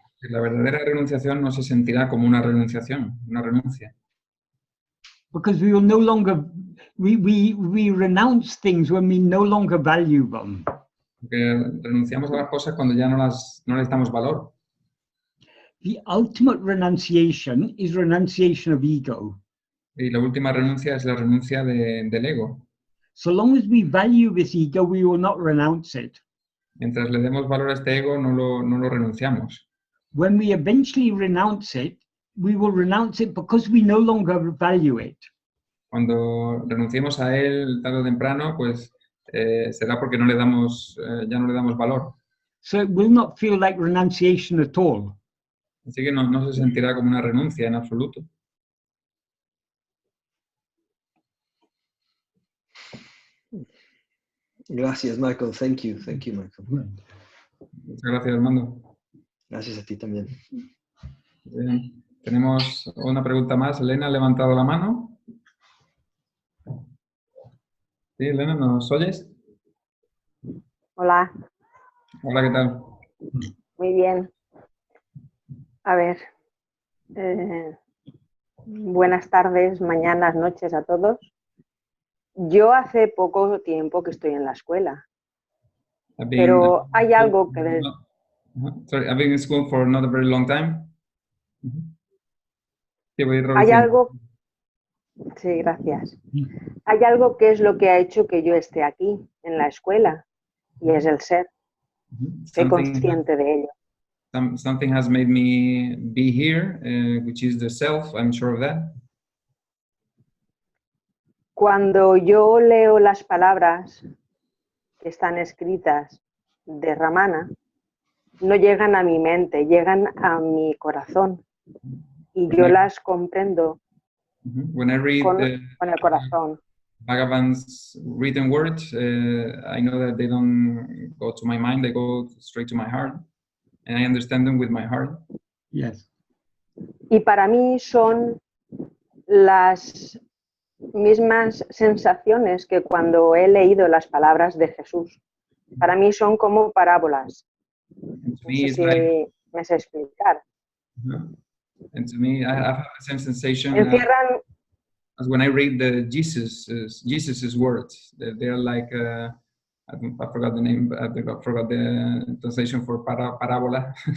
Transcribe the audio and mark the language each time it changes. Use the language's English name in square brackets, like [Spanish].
[Spanish] La verdadera renunciación no se sentirá como una renunciación, una renuncia. [English] Because we will no longer, we renounce things when we no longer value them. [Spanish] Porque renunciamos a las cosas cuando ya no les damos valor. [English] The ultimate renunciation is renunciation of ego. [Spanish] Y la última renuncia es la renuncia del ego. [English] So long as we value this ego, we will not renounce it. [Spanish] Mientras le demos valor a este ego, no lo renunciamos. [English] When we eventually renounce it, we will renounce it because we no longer value it. [Spanish] Cuando renunciemos a él tarde o temprano, pues será porque no le damos, ya no le damos valor. [English] So it will not feel like renunciation at all. [Spanish] Así que no se sentirá como una renuncia en absoluto. Gracias, Michael. [English] Thank you, Michael. [Spanish] Muchas gracias, Armando. Gracias a ti también. Bien. Tenemos una pregunta más. Elena ha levantado la mano. Sí, Elena, ¿nos oyes? Hola, Hola, ¿qué tal? muy bien. A ver, buenas tardes, mañanas, noches a todos. Yo hace poco tiempo que estoy en la escuela, pero hay algo que... [English] Sorry, I've been in school for not a very long time. [Spanish] Sí, voy Hay traduciendo. algo... Sí, gracias. Hay algo que es lo que ha hecho que yo esté aquí, en la escuela, y es el ser. Soy consciente de ello. [English] Something has made me be here, which is the self, I'm sure of that. [Spanish] Cuando yo leo las palabras que están escritas de Ramana, no llegan a mi mente, llegan a mi corazón. Y yo las comprendo [English] When I read [Spanish] con el corazón. [English] Bhagavan's written words, I know that they don't go to my mind, they go straight to my heart. And I understand them with my heart. Yes. [Spanish] Y para mí son las mismas sensaciones que cuando he leído las palabras de Jesús. Para mí son como parábolas. No sé si me sé explicar. [English] And to me, I have the same sensation [Spanish] Encierran, [English] as when I read the Jesus's words. They're like, I forgot the name, I forgot the translation for parabola.